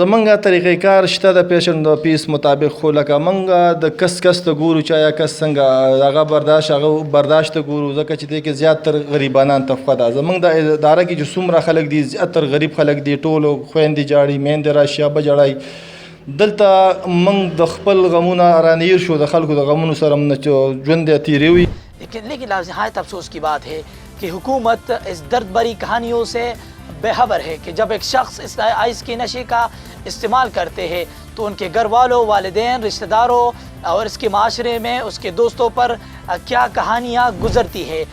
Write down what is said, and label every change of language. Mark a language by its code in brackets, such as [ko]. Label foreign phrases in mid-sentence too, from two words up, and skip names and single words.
[ps] زمونږ طریقې کار شته د پیشنټ د پیس مطابق، خو لکه موږ د کس ته ګورو چې آیا کس څنګه هغه برداشت ته ګورو، ځکه چې دې کې زیاتر غریبانان طبقه ده. زمونږ د اداره کې چې څومره خلک دي زیاتر غریب خلک دي، ټولو خویندې جاړي، میندې راشي، ابه جاړی. دلته موږ د خپل غمونه رانیر شو، د خلکو د غمونو سره ژوند تیری وي. [ur] لیکن نہایت افسوس کی بات ہے کہ حکومت اس درد بری کہانیوں سے بے خبر ہے کہ جب ایک شخص اس آئس کے نشے کا استعمال کرتے ہیں تو ان کے گھر والوں، والدین، رشتہ داروں اور اس کے معاشرے میں اس کے دوستوں پر کیا کہانیاں گزرتی ہے.